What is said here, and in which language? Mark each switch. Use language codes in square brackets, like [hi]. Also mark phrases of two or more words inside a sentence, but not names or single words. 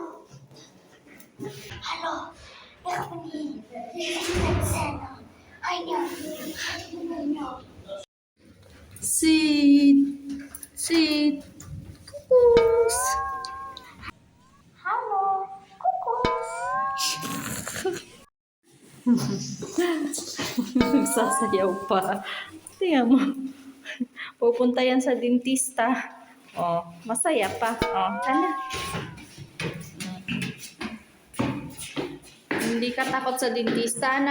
[nl] Hallo, ik ben hier. Ik ben Senna. Sid! Sid! Kukus! Hallo, koekos. [tl] Sasayaw pa. Tingnan mo. Pupunta yan sa dentista. Oh, masaya pa. Oh, ano? Hindi ka takot sa dentista, na.